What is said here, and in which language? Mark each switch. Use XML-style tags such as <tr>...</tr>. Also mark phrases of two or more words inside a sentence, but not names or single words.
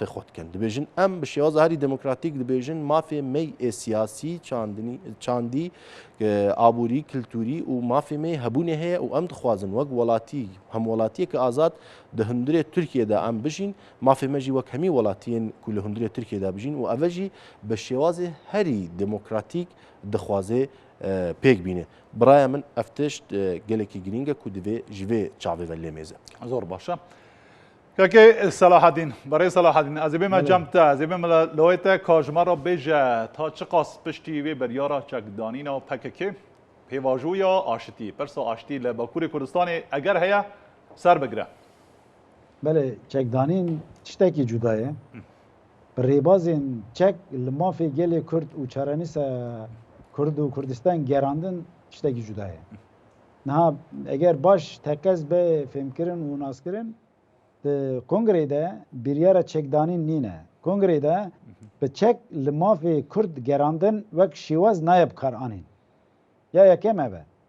<ku>خۆتکەن دەبێژن ئەم بە شێوازە هەری دموکراتیک دەبێژن مافێ مەی ئێسیاسی چاندی ئابووری کللتوری و مافێ مەی هەبوونێ هەیە و ئەم دخوازن وەک وڵاتی هەم وڵاتیەکە ئازاد دە هەندرێت تورکێدا ئەم بژین مافێ مەژی وەک هەمی وڵاتیان کو لە هەندرێت تورکێدا بژین و ئەڤژی بە شێوازێ هەری دموکراتیک دەخوازێ پێک بینێ برایە من ئەفتشت gelekî girîng e ku divê ji vê çavê ve lê mêze</ku> <ckb>زۆر باشە</ckb> <ku>کاکێ سەلاحەدین بەڕێ سەلاحەدین ez ê bême cem te ez ê bême lawê te kajmara bêje ta çi qas piştî vê beryara çekdanîna PKK pêvajûya aşitî pirsa aşitî li Bakurê Kurdistanê eger heye ser bigire Belê çekdanîn tiştekî cuda ye bi rêbazên çek li mafê gelê Kurd û çarenîsa Kurd û Kurdistan gerandin tiştekî cuda ye niha eger baş tekez bê fêmkirin û naskirin di kongrê de biryara çekdanîn nîne kongrê de bi çek li mafê Kurd gerandin wek şîwaz naye bikar anîn ya yekem ev e</ku>